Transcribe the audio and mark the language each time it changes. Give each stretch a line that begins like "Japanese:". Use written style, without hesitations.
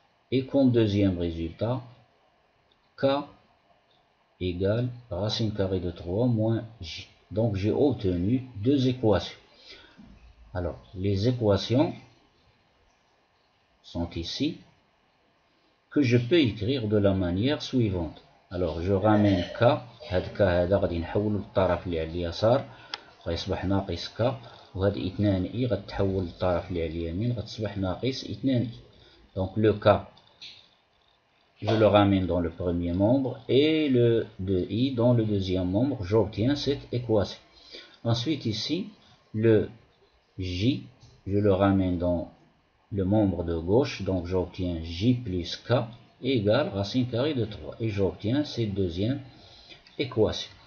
French: Et comme deuxième résultat, K égale racine carrée de 3 moins J. Donc j'ai obtenu deux équations. Alors, les équations sont ici, que je peux écrire de la manière suivante. Alors, je ramène K,
Arabic: هاد K هذا غادي نحولو للطرف اللي على اليسار غيصبح ناقص K، وهاد 2 I غتحول للطرف اللي على اليمين غتصبح ناقص 2 I.
French: Donc le K, je le ramène dans le premier membre et le 2i dans le deuxième membre, j'obtiens cette équation. Ensuite ici, le j, je le ramène dans le membre de gauche, donc j'obtiens j plus k égale racine carrée de 3 et j'obtiens cette deuxième équation.